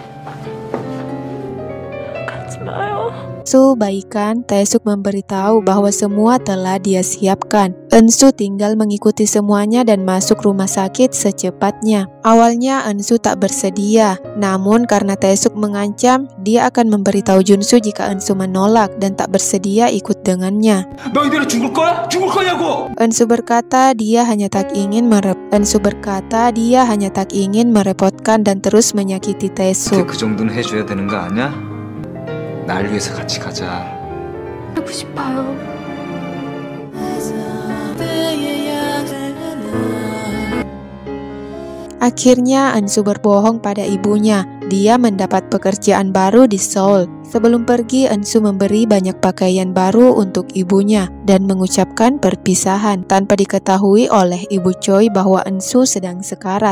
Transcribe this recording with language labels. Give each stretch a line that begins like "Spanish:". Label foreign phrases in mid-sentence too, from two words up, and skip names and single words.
Indonesian: Ensu baikan, Taesuk memberitahu bahwa semua telah dia siapkan. Ensu tinggal mengikuti semuanya dan masuk rumah sakit secepatnya. Awalnya Ensu tak bersedia, namun karena Taesuk mengancam, dia akan memberitahu Junsu jika Ensu menolak dan tak bersedia ikut dengannya.
Korean: 너희들은 죽을 거야? 죽을 거냐고!
Indonesian: Ensu berkata dia hanya tak ingin merepotkan dan terus menyakiti Taesuk.
Korean: 그 정도는 해줘야 되는 거 아니야? 날 위해서 같이 가자. 하고 싶어요.
Indonesian: Akhirnya Ensu berbohong pada ibunya. Dia mendapat pekerjaan baru di Seoul. Sebelum pergi, Ensu memberi banyak pakaian baru untuk ibunya dan mengucapkan perpisahan tanpa diketahui oleh Ibu Choi bahwa Ensu sedang sekarat.